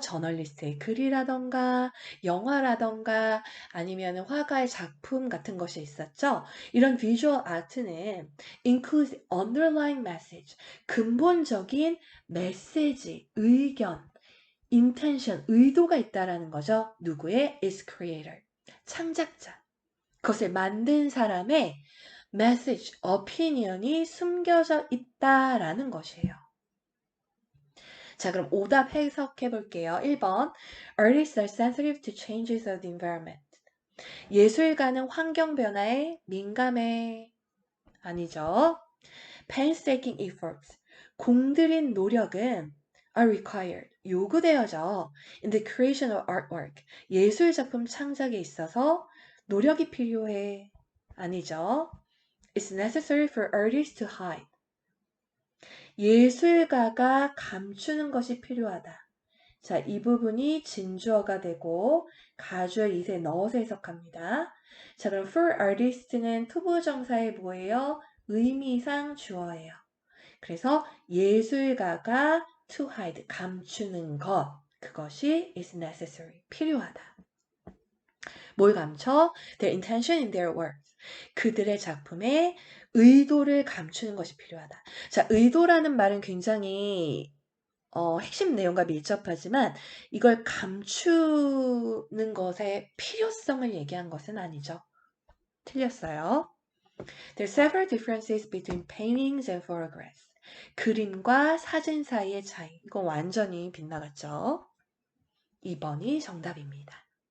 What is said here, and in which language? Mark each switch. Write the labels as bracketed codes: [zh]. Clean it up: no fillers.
[ko] 저널리스트의 글이라던가 영화라던가 아니면 화가의 작품 같은 것이 있었죠. 이런 비주얼 아트는 [en] includes underlying message, [ko] 근본적인 메시지, 의견, intention, 의도가 있다라는 거죠. 누구의? [en] its creator, [ko] 창작자. 그것을 만든 사람의 message, opinion이 숨겨져 있다라는 것이에요. 자, 그럼 오답 해석해 볼게요. 1번. [en] Artists are sensitive to changes of the environment. [ko] 예술가는 환경 변화에 민감해. 아니죠. [en] Painstaking efforts. [ko] 공들인 노력은 [en] are required. [ko] 요구되어져. [en] In the creation of artwork. [ko] 예술 작품 창작에 있어서 노력이 필요해. 아니죠. [en] It's necessary for artists to hide. [ko] 예술가가 감추는 것이 필요하다. 자, 이 부분이 진주어가 되고 가주어 이세 넣어서 해석합니다. 자, 그럼 for artist는 투부정사의 뭐예요? 의미상 주어예요. 그래서 예술가가 [en] to hide, [ko] 감추는 것, 그것이 [en] is necessary, [ko] 필요하다. 뭘 감춰? [en] Their intention in their works. [ko] 그들의 작품에 의도를 감추는 것이 필요하다. 자, 의도라는 말은 굉장히 핵심 내용과 밀접하지만 이걸 감추는 것의 필요성을 얘기한 것은 아니죠. 틀렸어요. [en] There are several differences between paintings and photographs. [ko] 그림과 사진 사이의 차이. 이거 완전히 빗나갔죠. 2번이 정답입니다.